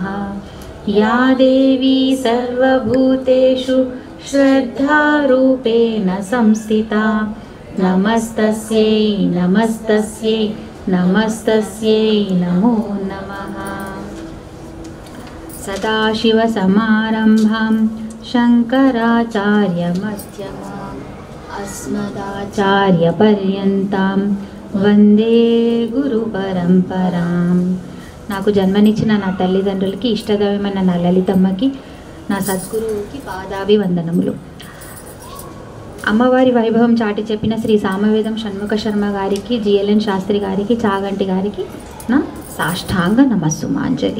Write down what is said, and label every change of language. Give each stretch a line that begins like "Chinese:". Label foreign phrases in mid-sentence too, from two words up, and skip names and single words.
Sanskrit: या देवी सर्वभूतेषु श्रद्धारूपेण संस्थिता नमस्तस्यै नमस्तस्यै नमस्तस्यै नमो नमः। सदाशिवसमारम्भां शङ्कराचार्यमध्यमाम् अस्मदाचार्यपर्यन्तां వందే గురు పరంపరాం.
Telugu: నాకు జన్మనిచ్చిన నా తల్లిదండ్రులకి, ఇష్టదైవమైన నా లలితమ్మకి, నా సద్గురువుకి పాదాభివందనములు. అమ్మవారి వైభవం చాటి చెప్పిన శ్రీ సామవేదం షణ్ముఖ శర్మ గారికి, జిఎల్ఎన్ శాస్త్రి గారికి, చాగంటి గారికి నా సాష్టాంగ నమస్సుమాంజలి.